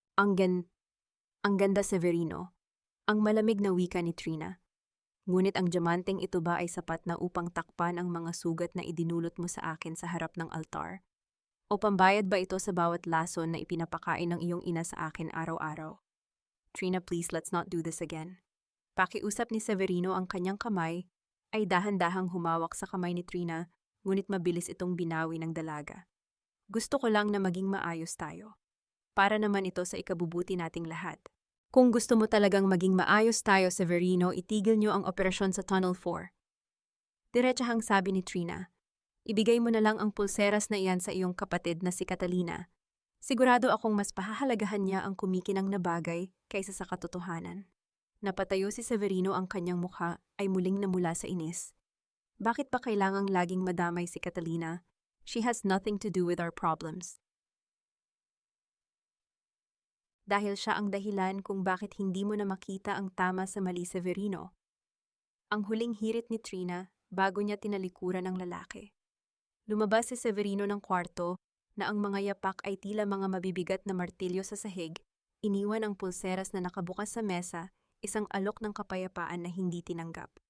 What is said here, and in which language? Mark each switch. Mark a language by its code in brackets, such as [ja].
[tl] Ang ganda, Severino. Ang malamig na wika ni Trina. Ngunit ang diamanteng ito ba ay sapat na upang takpan ang mga sugat na idinulot mo sa akin sa harap ng altar? O pambayad ba ito sa bawat lason na ipinapakain ng iyong ina sa akin araw-araw? [en] Trina, please, let's not do this again. [tl] Pakiusap ni Severino ang kanyang kamay, ay dahan-dahang humawak sa kamay ni Trina, ngunit mabilis itong binawi ng dalaga. Gusto ko lang na maging maayos tayo. Para naman ito sa ikabubuti nating lahat. Kung gusto mo talagang maging maayos tayo, Severino, itigil niyo ang operasyon sa Tunnel 4. Diretsahang sabi ni Trina. Ibigay mo na lang ang pulseras na iyan sa iyong kapatid na si Catalina. Sigurado akong mas pahahalagahan niya ang kumikinang na bagay kaysa sa katotohanan. Napatayo si Severino, ang kanyang mukha ay muling namula sa inis. Bakit pa kailangang laging madamay si Catalina? [en] She has nothing to do with our problems. [tl] Dahil siya ang dahilan kung bakit hindi mo na makita ang tama sa mali, Severino. Ang huling hirit ni Trina bago niya tinalikuran ang lalaki. Lumabas si Severino ng kwarto na ang mga yapak ay tila mga mabibigat na martilyo sa sahig, iniwan ang pulseras na nakabukas sa mesa, isang alok ng kapayapaan na hindi tinanggap.